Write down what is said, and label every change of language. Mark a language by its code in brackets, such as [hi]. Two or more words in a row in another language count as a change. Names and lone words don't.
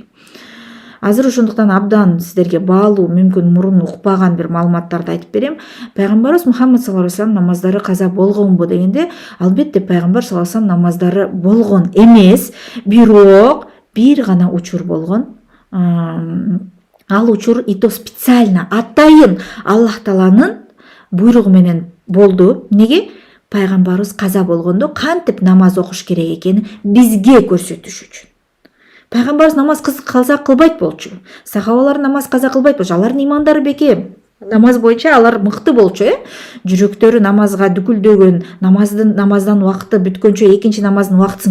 [ky] Азыр ошондуктан абдан сиздерге баалуу, мүмкүн мурун укпаган бир маалыматтарды айтып берем. Пайгамбарыбыз Мухаммад [ar] صلى الله عليه وسلم [ky] намаздары каза болгонбу дегенде, албетте пайгамбар [ar] صلى الله عليه وسلم [ky] намаздары болгон эмес, бирок бир гана учур болгон. Ал учур [ru] и то специально [ky] атайын Аллах Тааланын буйругу менен болду. Неге? Пайгамбарыбыз каза болгондо кантип намаз окуш керек экенин бизге көрсөтүш үчүн. Пайгамбарыбыз намаз каза кылбайт болчу. Сахабалар намаз каза кылбайт болчу. Алардын имандары бекем. Намаз боюнча алар мыкты болчу, жүрөктөрү намазга дүкүлдөгөн, намаздан убакыты бүткөнчө экинчи намаздын убактысын